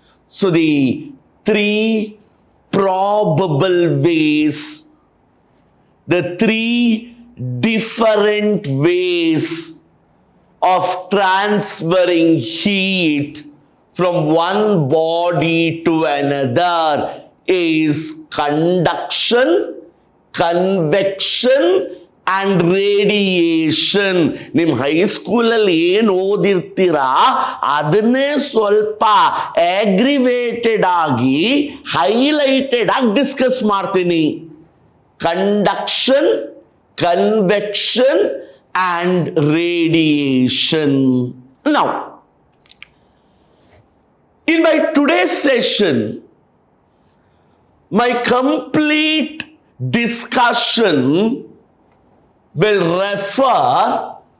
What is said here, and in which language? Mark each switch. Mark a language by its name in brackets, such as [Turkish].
[English] So the three probable ways, the three different ways of transferring heat from one body to another is conduction, convection, and radiation. [Kannada] ನಿಮ್ಮ ಹೈಸ್ಕೂಲಲ್ಲಿ ಏನು ಓದಿರ್ತೀರಾ ಅದನ್ನೇ ಸ್ವಲ್ಪ ಆಗ್ರಿವೇಟೆಡ್ ಆಗಿ highlighted ಆಗಿ discuss ಮಾಡ್ತೀನಿ. [English] Conduction, convection and radiation. Now, in my today's session, my complete discussion will refer